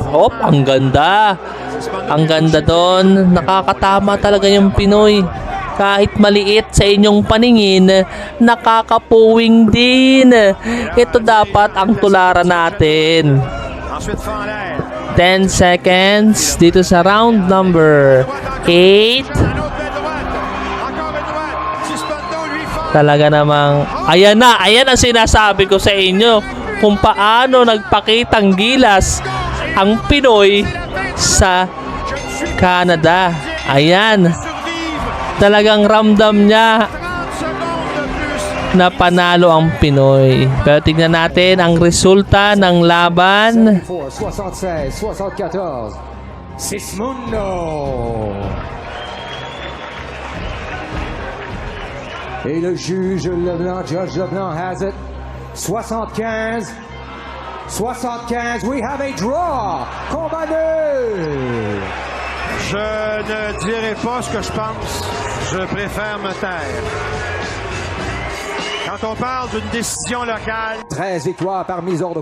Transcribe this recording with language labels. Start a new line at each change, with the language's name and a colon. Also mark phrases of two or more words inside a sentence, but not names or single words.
Filipino: Hop, ang ganda. Ang ganda doon. Nakakatama talaga yung Pinoy. Kahit maliit sa inyong paningin, nakakapuwing din. Ito dapat ang tularan natin.
French: Ensuite, Fandel.
Filipino: 10 seconds dito sa
English: round number
Filipino: 8.
French: Un autre belle droite. Encore une droite. Sismondo, lui, Fandel.
Filipino: Talaga namang, ayan ang sinasabi ko sa inyo kung paano nagpakitang gilas ang Pinoy sa Canada. Ayan, talagang ramdam niya
French: 30 secondes de plus.
Filipino: na panalo ang Pinoy. Pero tignan natin ang resulta ng laban. 76, 74. Sismundo.
French: Et le juge Leblanc,
English: Judge Leblanc has it. 75. 75. We have a draw.
French: Combat nul. Je ne dirai pas ce que je pense. Je préfère me taire. Quand on parle d'une décision locale, 13 victoires par mise hors de